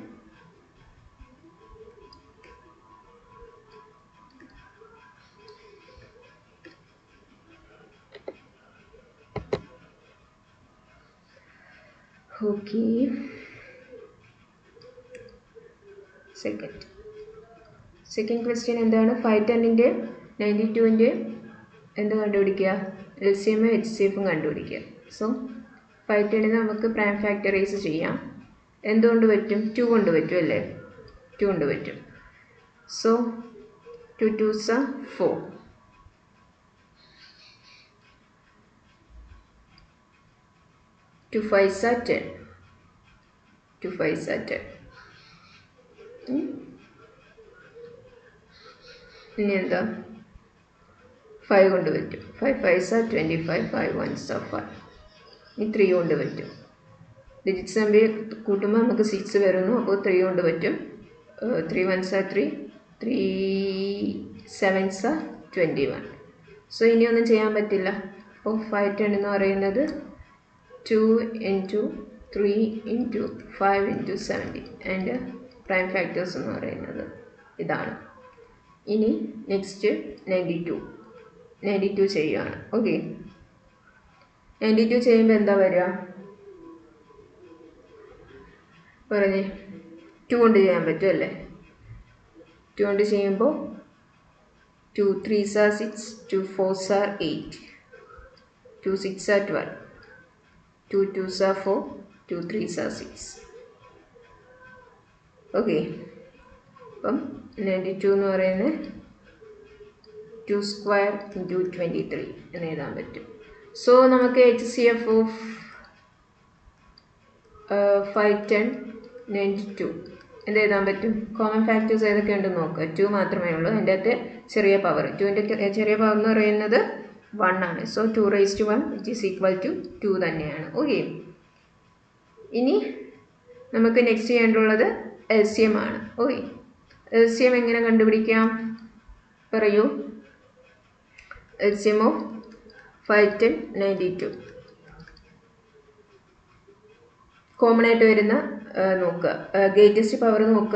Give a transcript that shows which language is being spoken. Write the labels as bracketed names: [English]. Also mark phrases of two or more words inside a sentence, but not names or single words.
[Malayalam] ഓക്കെ, [English] second question [Malayalam] എന്താണ്? 510ൻ്റെ 92ൻ്റെ എന്ത് കണ്ടുപിടിക്കുക? [English] LCM HCF [Malayalam] കണ്ടുപിടിക്കുക. സോ 510 നമുക്ക് [English] prime factorise [Malayalam] ചെയ്യാം. എന്തുകൊണ്ട് പറ്റും? 2 കൊണ്ട് പറ്റും അല്ലേ? 2 കൊണ്ട് പറ്റും. [English] സോ 2 2s are 4, 2 5s are 10, 2 5s are 10. [Malayalam] ഇനി എന്താ? 5 കൊണ്ട് പറ്റും. [English] 5 5s are 25, 5 1s are 5. [Malayalam] ഇനി 3 കൊണ്ട് പറ്റും. ഡിജിറ്റ്സ് നമ്പർ കൂട്ടുമ്പോൾ നമുക്ക് 6 വരുന്നു. അപ്പോൾ 3 കൊണ്ട് പറ്റും. [English] 3 1s are 3, 3 7s are 21. [Malayalam] സോ ഇനിയൊന്നും ചെയ്യാൻ പറ്റില്ല. അപ്പോൾ 510 എന്ന് പറയുന്നത് [English] 2 into 3 into 5 into 70 and prime factors [Malayalam] എന്ന് പറയുന്നത് ഇതാണ്. ഇനി നെക്സ്റ്റ് 92 ചെയ്യുകയാണ്. ഓക്കെ, 92 ചെയ്യുമ്പോൾ എന്താ വരിക? പറഞ്ഞേ. 2 കൊണ്ട് ചെയ്യാൻ പറ്റും അല്ലേ? 2 കൊണ്ട് ചെയ്യുമ്പോൾ [English] 2 3s are 6, 2 4s are 8, 2 6 are 12, 2 2s are 4, 2 3s are 6. [Malayalam] ഓക്കെ, അപ്പം 92 എന്ന് പറയുന്നത് [English] 2 square into 23 [Malayalam] എന്ന് എഴുതാൻ പറ്റും. സോ നമുക്ക് [English] HCF of [Malayalam] 510 92 എന്ത് എഴുതാൻ പറ്റും? [English] common factors [Malayalam] ഏതൊക്കെ ഉണ്ടെന്ന് നോക്കുക. 2 മാത്രമേ ഉള്ളൂ. അതിൻ്റെ അകത്ത് ചെറിയ പവർ. 2ൻ്റെ ചെറിയ പവർ എന്ന് പറയുന്നത് 1 ആണ്. സോ 2⁻1 [English] which is equal to [Malayalam] 2 തന്നെയാണ്. ഓക്കെ, ഇനി നമുക്ക് നെക്സ്റ്റ് ചെയ്യേണ്ടുള്ളത് LCM ആണ്. ഓക്കെ, LCM എങ്ങനെ കണ്ടുപിടിക്കാം പറയൂ. [English] LCM of 510 92 [Malayalam] കോമൺ ആയിട്ട് വരുന്ന നോക്കുക, [English] greatest power [Malayalam] നോക്കുക.